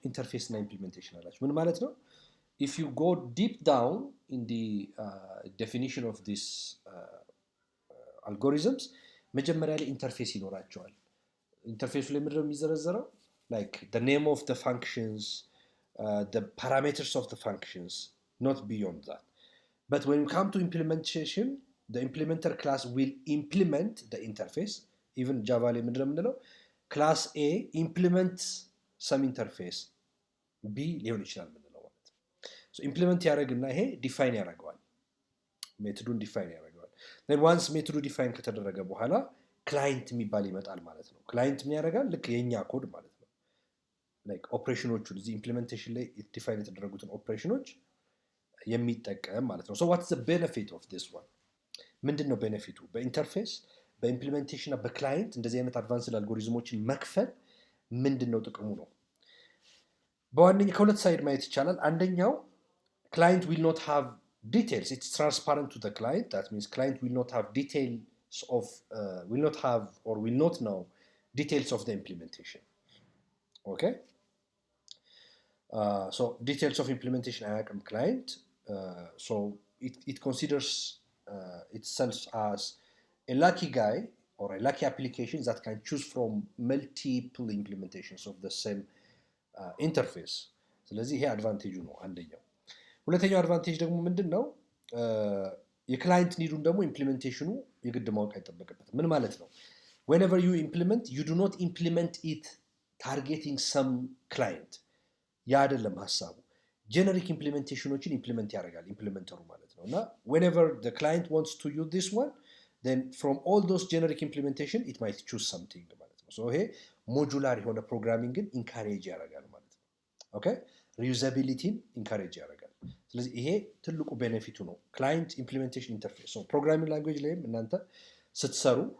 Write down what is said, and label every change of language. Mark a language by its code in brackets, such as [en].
[am] ኢንተርፌስ እና ኢምፕሊሜንቴሽን አላቸው። ምን ማለት ነው? [en] if you go deep down in the definition of these algorithms [am] መጀመሪያ ላይ ኢንተርፌስ ይኖራቸዋል። ኢንተርፌሱ ላይ ምንድነው የሚዘረዘረው? [en] like the name of the functions, the parameters of the functions, not beyond that. But when you come to implementation, the implementer class will implement the interface. [am] Even Java ላይ ምንድነው የምንለው? [en] class A implements some interface B [am] ሊሆን ይችላል ምንለው ማለት ነው። so implement ያደርግና ይሄ ዲፋይን ያደርገዋል፣ ሜቶዱን ዲፋይን ያደርገዋል። then once ሜቶዱ ዲፋይን ከተደረገ በኋላ ክላይንት የሚባል ይመጣል ማለት ነው። ክላይንት ምን ያደርጋል? ልክ የኛ ኮድ ማለት ነው። like ኦፕሬሽኖቹን እዚህ ኢምፕሊሜንቴሽን ላይ ዲፋይን የተደረጉትን ኦፕሬሽኖች የሚጠቀም ማለት ነው። [en] so what's the benefit of this one? [am] ምንድነው ቤኔፊቱ? በኢንተርፌስ በኢምፕሊሜንቴሽን እና በክላይንት እንደዚህ አይነት አድቫንስድ አልጎሪዝሞችን መክፈል ምንድነው ጥቅሙ ነው? በዋነኛ ከሁለት ሳይድ ማየት ይቻላል። አንደኛው [en] client will not have details, it's transparent to the client. That means client will not have details of will not have or will not know details of the implementation. Okay, so details of implementation አያውቅም client. So it considers itself as a lucky guy or a lucky application that can choose from multiple implementations of the same ኢንተርፌስ። [am] ስለዚህ ይሄ አድቫንቴጁ ነው አንደኛው። ሁለተኛው አድቫንቴጅ ደግሞ ምንድን ነው? የክላይንት ኒዱን ደግሞ ኢምፕሊሜንቴሽኑ የግድ ማወቅ አይጠበቅበትም። ምን ማለት ነው? [en] whenever you implement, you do not implement it targeting some client። [am] ያ አይደለም ሀሳቡ። ጀነሪክ ኢምፕሊሜንቴሽኖችን ኢምፕሊመንት ያደርጋል ኢምፕሊመንተሩ ማለት ነው። እና [en] whenever the client wants to use this one, then from all those generic implementation it might choose something [am] ማለት ነው። so ይሄ ሞጁላር የሆነ ፕሮግራሚንግን ኢንካሬጅ ያደርጋል ማለት ነው። ኦኬ፣ ሪዩዛቢሊቲን ኢንካሬጅ ያደርጋል። ስለዚህ ይሄ ትልቁ ቤኔፊቱ ነው፣ ክላይንት ኢምፕሊሜንቴሽን ኢንተርፌስ። ፕሮግራሚንግ ላንጉዌጅ ላይም እናንተ ስትሰሩ